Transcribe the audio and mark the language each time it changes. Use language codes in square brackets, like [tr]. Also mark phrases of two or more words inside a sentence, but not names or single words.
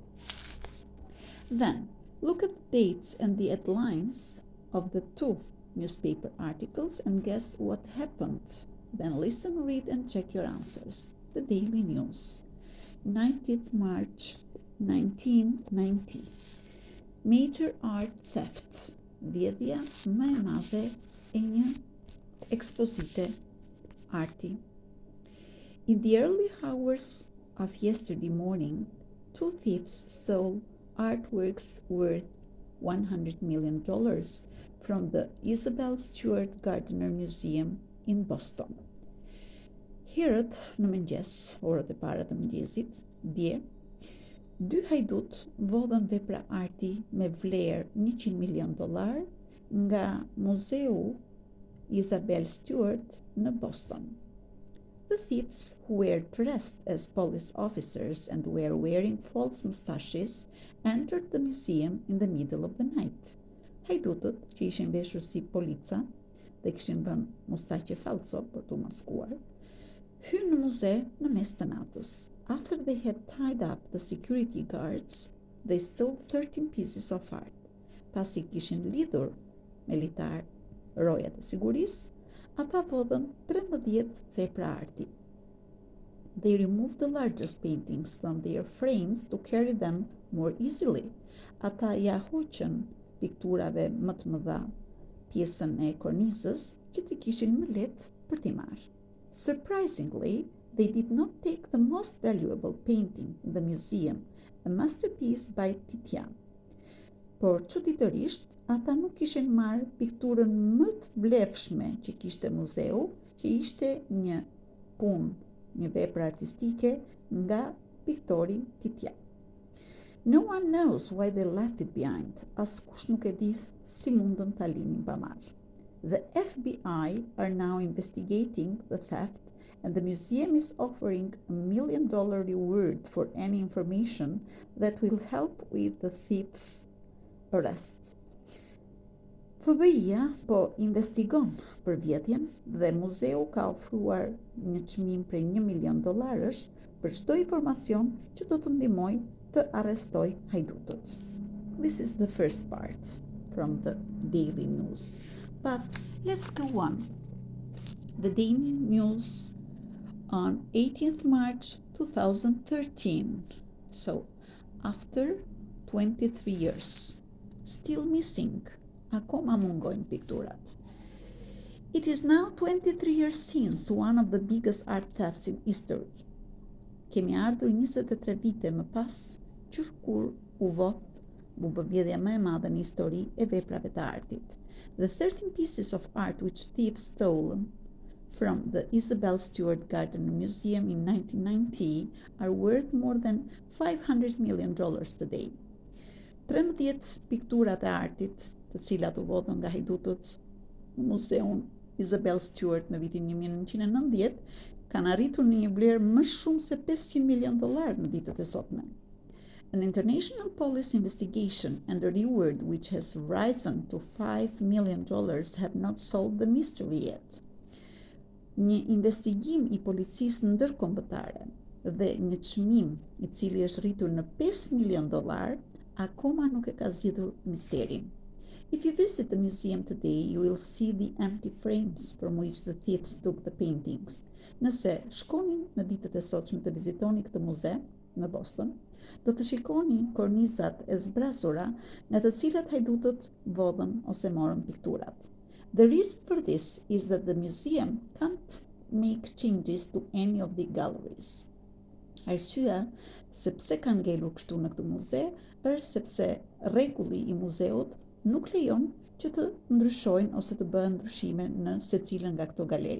[en] Then, look at the dates and the headlines of the two newspaper articles and guess what happened. Then listen, read, and check your answers. The Daily News. 19th March 1990. Major art theft. [sq] Vjedhja më e madhe e një ekspozite arti. [en] In the early hours of yesterday morning, two thieves stole artworks worth $100 million from the Isabel Stewart Gardner Museum in Boston. [sq] Herët në mëngjes, orët e para të mëngjesit, dje, dy hajdut vodhën vepra arti me vlerë $100 million nga Muzeu Isabel Stewart në Boston. [en] The thieves, who were dressed as police officers and were wearing false mustaches, entered the museum in the middle of the night. [sq] Hajdutët, që ishin veshur si polica dhe kishin vënë mustaqe falso për t'u maskuar, hynë në muze në mes të natës. [en] After they had tied up the security guards, they stole 13 pieces of art. [sq] Pasi kishin lidhur me litar rojat e sigurisë, ata vodhën 13 vepra arti. [en] They removed the largest paintings from their frames to carry them more easily. [sq] Ata ja hoqën pikturave më të mëdha pjesën e kornizës që t'i kishin më lehtë për t'i marrë. [en] Surprisingly, they did not take the most valuable painting in the museum, a masterpiece by Titian. [sq] Por çuditërisht, ata nuk kishin marrë pikturën më të vlefshme që kishte muzeu, që ishte një punë, një vepër artistike nga piktori Titian. [en] No one knows why they left it behind, as [sq] kush nuk e di si mundën ta linin pa marrë. [en] The FBI are now investigating the theft, and the museum is offering $1 million reward for any information that will help with the thief's arrest. [sq] FBI-ja po investigon për vjedhjen dhe muzeu ka ofruar një çmim prej $1 milion për çdo informacion që do të ndihmojë të arrestoj hajdutët. [en] This is the first part from the daily news. But let's go on. The daily news on 18th March 2013. So, after 23 years, still missing. [sq] Akoma mungojnë pikturat. [en] It is now 23 years since one of the biggest art thefts in history. [sq] Kemi ardhur 23 vite më pas që kur u vodh bubëvjedhja më e madhe në histori e veprave të artit. [en] The 13 pieces of art which thieves stolen from the Isabel Stewart Gardner Museum in 1990 are worth more than $500 million today. [sq] 13 pikturat e artit, të cilat u vodhën nga hajdutët në muzeun Isabel Stewart në vitin 1990, kanë arritur në një vlerë më shumë se $500 million në ditët e sotme. [en] An international police investigation and a reward which has risen to $5 million have not solved the mystery yet. [sq] Një investigim i policisë ndërkombëtare dhe një çmim i cili është rritur në $5 million akoma nuk e ka zgjidhur misterin. [en] If you visit the museum today, you will see the empty frames from which the thieves took the paintings. [sq] Nëse shkoni në ditët e sotshme të vizitoni këtë muze në Boston, do të shikoni kornizat e zbrasura nga të cilat hajdutët vodhën ose morën pikturat. [en] The reason for this is that the museum can't make changes to any of the galleries. [sq] Arsyeja sepse kanë ngelur kështu në këtë muze është sepse rregulli i muzeut nuk lejon që të ndryshojnë ose të bëhen ndryshime në secilën nga këto galeri.